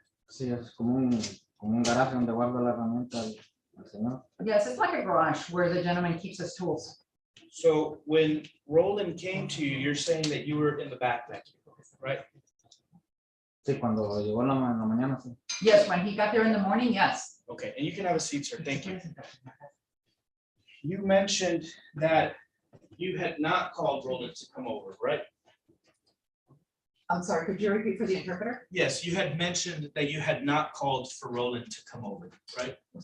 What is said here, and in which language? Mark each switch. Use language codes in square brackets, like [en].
[es] Sí, es como un garaje donde guarda la herramienta al señor. [en] yes, it's like a garage where the gentleman keeps his tools. So when Roland came to you, you're saying that you were in the back, right? [es] Sí, cuando llegó en la mañana, sí. [en] Yes, when he got there in the morning, yes. Okay, and you can have a seat, sir. Thank you. You mentioned that you had not called Roland to come over, right? I'm sorry, could you repeat for the interpreter? Yes, you had mentioned that you had not called for Roland to come over, right?